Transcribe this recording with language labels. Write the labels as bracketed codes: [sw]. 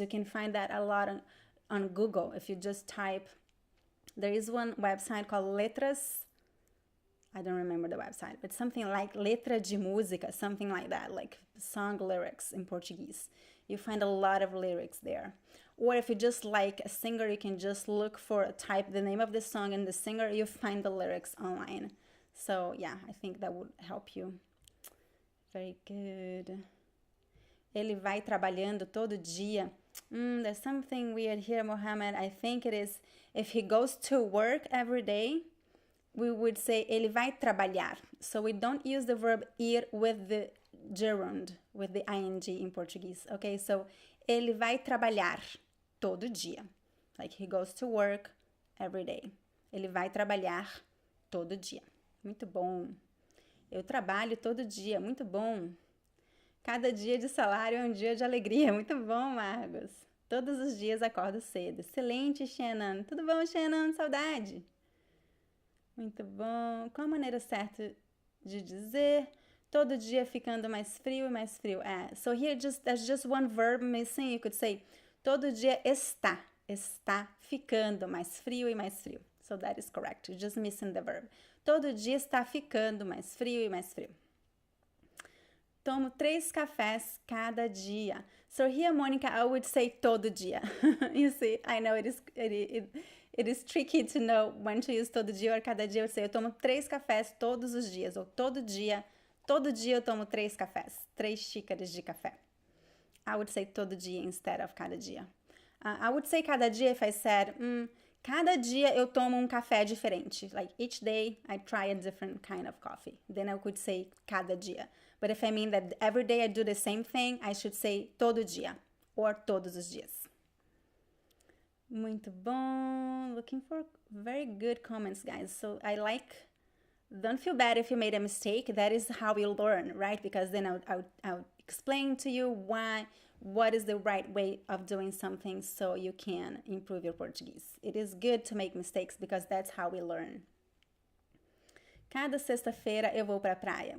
[en] You can find that a lot on Google. If you just type, there is one website called Letras, I don't remember the website, but something like Letra de Música, something like that, like song lyrics in Portuguese. You find a lot of lyrics there. Or if you just like a singer, you can just type the name of the song and the singer, you find the lyrics online. So yeah, I think that would help you. Very good. [pt] Ele vai trabalhando todo dia. [en] There's something weird here, Mohammed. I think it is, if he goes to work every day, we would say [pt] ele vai trabalhar. [en] So we don't use the verb ir with the gerund, with the ing in Portuguese. Okay, so [pt] ele vai trabalhar todo dia. [en] Like he goes to work every day. [pt] Ele vai trabalhar todo dia. Muito bom. Eu trabalho todo dia, muito bom. Cada dia de salário é um dia de alegria, muito bom, Margos. Todos os dias acordo cedo. Excelente, Shannon. Tudo bom, Shannon? Saudade. Muito bom. Qual a maneira certa de dizer? Todo dia ficando mais frio e mais frio. [en] So here there's just one verb missing. You could say, [pt] todo dia está ficando mais frio [en] e mais frio. So that is correct. You're just missing the verb. [pt] Todo dia está ficando mais frio e mais frio. Tomo 3 cafés cada dia. [en] So here, Monica, I would say [pt] todo dia. [en] You see, I know it is tricky to know when to use [pt] todo dia [en] or [pt] cada dia. [en] Eu would say, [pt] eu tomo 3 cafés todos os dias. Ou todo dia eu tomo 3 cafés. 3 xícaras de café. [en] I would say [pt] todo dia [en] instead of [pt] cada dia. [en] I would say [pt] cada dia if I said, cada dia eu tomo um café diferente. [en] Like each day I try a different kind of coffee. Then I could say [pt] cada dia. [en] But if I mean that every day I do the same thing, I should say [pt] todo dia [en] or [pt] todos os dias. Muito bom. [en] Looking for very good comments, guys. So don't feel bad if you made a mistake. That is how you learn, right? Because then I'll explain to you what is the right way of doing something so you can improve your Portuguese. It is good to make mistakes because that's how we learn. [pt] Cada sexta-feira eu vou pra praia.